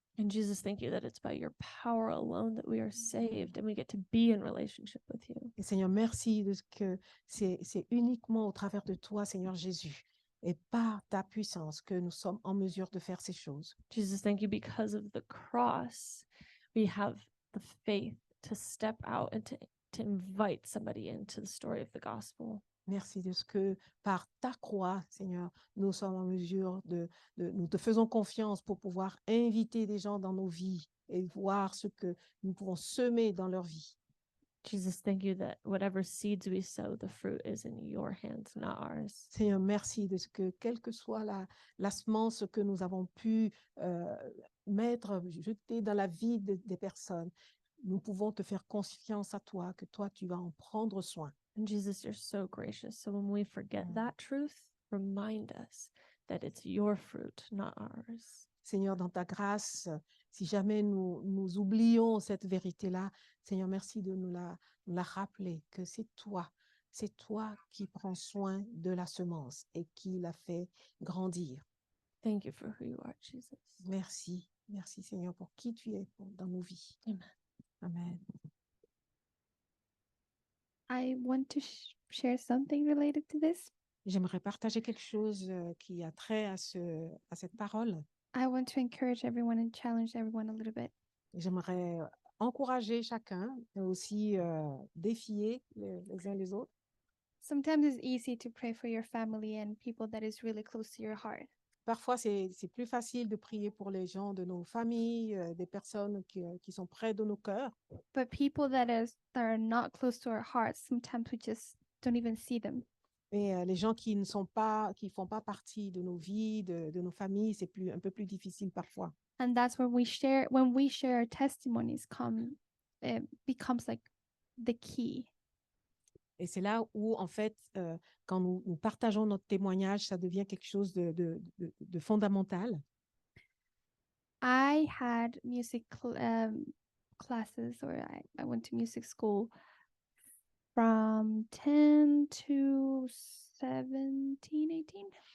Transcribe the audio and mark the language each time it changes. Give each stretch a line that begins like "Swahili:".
English: And Jesus, thank you that it's by your power alone that we are saved and we get to be in relationship with you.
French: Et Seigneur, merci de ce que c'est uniquement au travers de toi, Seigneur Jésus, et par ta puissance que nous sommes en mesure de faire ces choses.
English: Jesus, thank you because of the cross, we have the faith to step out and to invite somebody into the story of the gospel.
French: Merci de ce que par ta croix, Seigneur, nous sommes en mesure nous te faisons confiance pour pouvoir inviter des gens dans nos vies et voir ce que nous pouvons semer dans leur vie.
English: Jesus, thank you that whatever seeds we sow, the fruit is in your hands, not ours.
French: Seigneur, merci de ce que, quelle que soit la semence que nous avons pu jeter dans la vie des personnes, nous pouvons te faire confiance à toi, que toi, tu vas en prendre soin.
English: And Jesus, you're so gracious. So when we forget that truth, remind us that it's your fruit, not ours.
French: Seigneur, dans ta grâce, si jamais nous oublions cette vérité-là, Seigneur, merci de nous la rappeler, que c'est toi qui prends soin de la semence et qui la fait grandir.
English: Thank you for who you are, Jesus.
French: Merci Seigneur pour qui tu es dans nos vies.
English: Amen.
French: Amen.
English: I want to share something related to this.
French: J'aimerais partager quelque chose qui a trait à cette parole.
English: I want to encourage everyone and challenge everyone a little bit.
French: J'aimerais encourager chacun et aussi défier les uns les autres.
English: Sometimes it's easy to pray for your family and people that is really close to your heart.
French: Parfois, c'est plus facile de prier pour les gens de nos familles, des personnes qui sont près de nos cœurs.
English: But people that are not close to our hearts, sometimes we just don't even see them.
French: Et les gens qui font pas partie de nos vies, de nos familles, c'est un peu plus difficile parfois.
English: And that's when we share our testimonies it becomes like the key.
French: Et c'est là où, en fait, quand nous partageons notre témoignage, ça devient quelque chose de fondamental.
English: I had music classes, or I went to music school from 10 to 17, 18.